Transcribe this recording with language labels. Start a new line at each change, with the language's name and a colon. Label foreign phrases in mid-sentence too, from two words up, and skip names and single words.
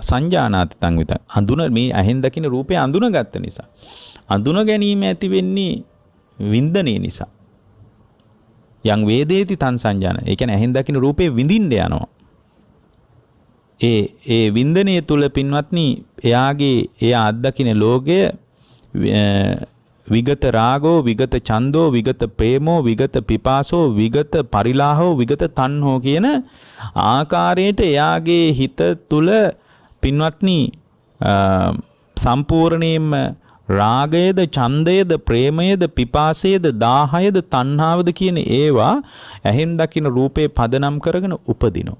Pali: සංජානාති තං විතක්.
Sinhala: මේ ඇහෙන් දකින්න රූපය අඳුනගත්ත නිසා. අඳුන ගැනීම ඇති වෙන්නේ වින්දනයේ නිසා.
Pali: යං වේදේති තං සංජාන.
Sinhala: ඒ කියන්නේ ඇහෙන් දකින්න රූපේ විඳින්න යනවා. ඒ වින්දනයේ තුල පින්වත්නි එයා අත්දකින්න ලෝකය
Pali: විගත රාගෝ විගත ඡන්தோ විගත ප්‍රේමෝ විගත පිපාසෝ විගත පරිලාහෝ විගත තණ්හෝ
Sinhala: කියන ආකාරයට එයාගේ හිත තුල පින්වත්නි සම්පූර්ණයෙන්ම රාගයේද ඡන්දයේද ප්‍රේමයේද පිපාසයේද දාහයේද තණ්හාවද කියන ඒවා ඇහෙන් දකින්න රූපේ පදනම් කරගෙන උපදිනවා.